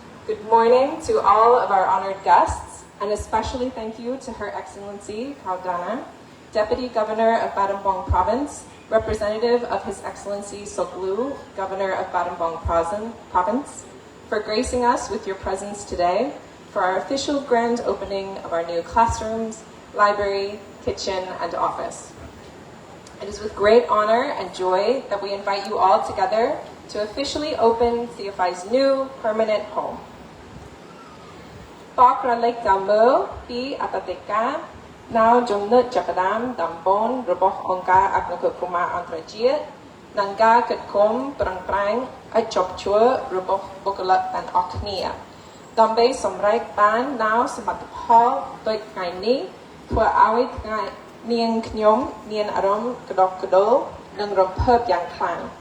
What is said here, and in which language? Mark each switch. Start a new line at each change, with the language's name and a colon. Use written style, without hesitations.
English: Good morning to all of our honored guests, and especially thank you to Her Excellency Kaudana, Deputy Governor of Battambang Province, representative of His Excellency Soklu, Governor of Battambang Province, for gracing us with your presence today for our official grand opening of our new classrooms, library, kitchen, and office. It is with great honor and joy that we invite you all together to officially open CFI's new permanent home.
Khmer: បកក្រឡេកតាមមើលពីអតីតកាលនៅចំណុចចាប់ផ្ដើមដំបូងរបស់អង្គការអនាគតកុមារអន្តរជាតិនិងការគិតគូរប្រឹងប្រែងឲ្យជោគជ័យរបស់បុគ្គលិកទាំងអស់គ្នាដើម្បីសម្រេចបាននូវសមិទ្ធផលដូចថ្ងៃនេះធ្វើឲ្យថ្ងៃនាងខ្ញុំមានអារម្មណ៍ក្តោបក្តូរនិងរំភើបយ៉ាងខ្លាំង